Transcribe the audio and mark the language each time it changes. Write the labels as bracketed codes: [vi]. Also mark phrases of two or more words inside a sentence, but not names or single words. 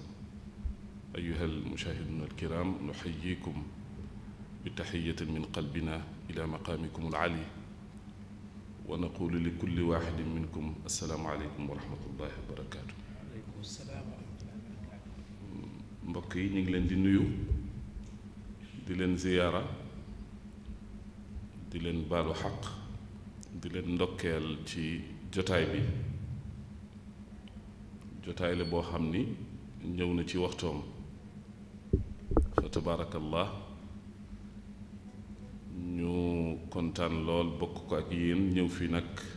[ar] أيها المشاهدون الكرام، نحييكم بتحية من قلبنا إلى مقامكم العالي ونقول لكل واحد منكم السلام عليكم ورحمة الله وبركاته. عليكم السلام ورحمة الله وبركاته. [wo] mbokk yi ñu ngi leen di nuyu di leen ziyaara di leen baalu xaq di leen ndokkeel ci jotaay bi jotaay la boo xam ni ñëw na ci waxtoom fa tabaarakallah ñu kontaan lool bokk ko ak yéen ñëw fi nag